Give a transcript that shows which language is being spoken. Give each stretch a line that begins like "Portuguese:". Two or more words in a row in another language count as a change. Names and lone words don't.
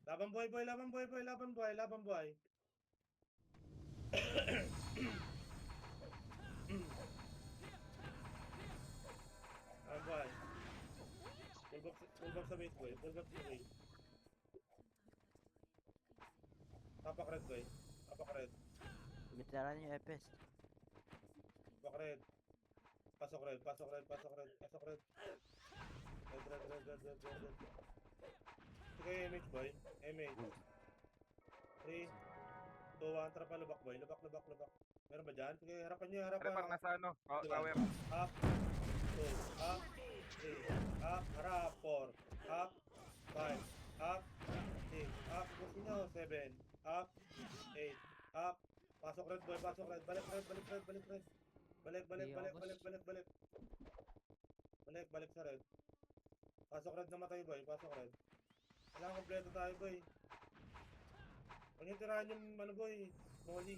Filipino: buhay, boy. Laban buhay, boy. Laban buhay, laban buhay. Laban buhay.
English: Full back
Filipino: sa base, boy.
English: Full back
Filipino: sa base. Tapak red, boy. Tapak red. Gitiranin yung FS. Tapak red. Pasok red, pasok red, pasok red, pasok red. Red. Sige, MH, boy. MH. 3, 2, 1, tara pa, lubak, boy. Lubak. Meron ba dyan? Sige, harapan nyo, Ano harapan. parang nasa ano?
English: Oh, tower.
Filipino: Up, 2, up, 3, up, harap, 4, up, 5, up, 6, up, push nyo, 7, up, 8, up, pasok red, boy, pasok red, balik red. Balik sa red. Pasok red, namatay, boy, pasok red. Kailangan kompleto tayo, boy. Huwag yung tirahan yung, ano, boy, molly.